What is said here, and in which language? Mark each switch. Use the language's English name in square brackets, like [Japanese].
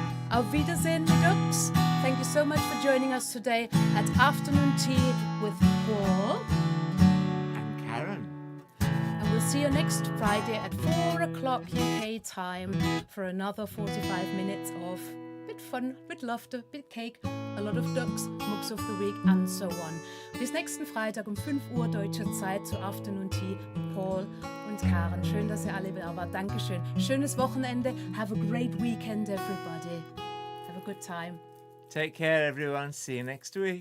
[German] Auf Wiedersehen, [English] me ducks. Thank you so much for for joining us today at Afternoon Tea with Paul. And Karen. And we'll see you next Friday at 4 o'clock UK time for another 45 minutes of bit fun, bit laughter, bit cake, a lot of ducks, mugs of the week and so on. [German] Bis nächsten Freitag um 5 Uhr deutscher Zeit zu Afternoon Tea mit Paul und Karen. Schön, dass ihr alle da wart. Dankeschön. Schönes Wochenende. [English] Have a great weekend, everybody. Have a good time. Take care, everyone. See you next week.